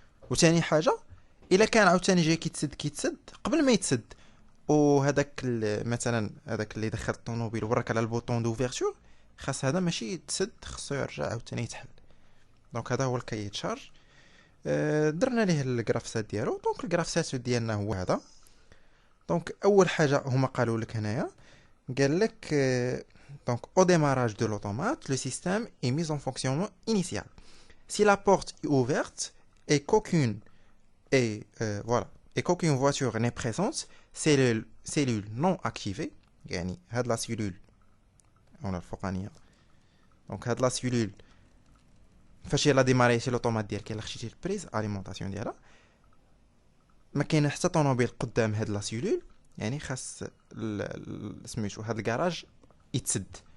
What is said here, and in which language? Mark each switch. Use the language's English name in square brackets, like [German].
[Arabic] وثاني حاجه الا كان عاوتاني جاي كيتسد قبل ما يتسد، وهذاك مثلا هذاك اللي دخل الطوموبيل وراك على البوطون دوفيرتور، خاص هذا ماشي يتسد، خصو يرجع عاوتاني يتحل. دونك هذا هو الكاي تشارج. درنا ليه الجرافسات ديالو. دونك الجرافسات ديالنا هو هذا. دونك اول حاجه هما قالوا لك هنايا، قال لك [French] donc au démarrage de l'automate le système est mis en fonctionnement initial si la porte est ouverte et qu'aucune voiture n'est présente. cellule non activée [Arabic] يعني هاد لا سيلول هنا الفوقانيه. دونك هاد لا سيلول فاش يلا ديماريتي لوطومات ديالك يلا خشيتي البريز اليمونطاسيون ديالها، ما كاين حتى طوموبيل قدام هاد لا سيلول، يعني خاص سميتو هاد الكراج يتسد.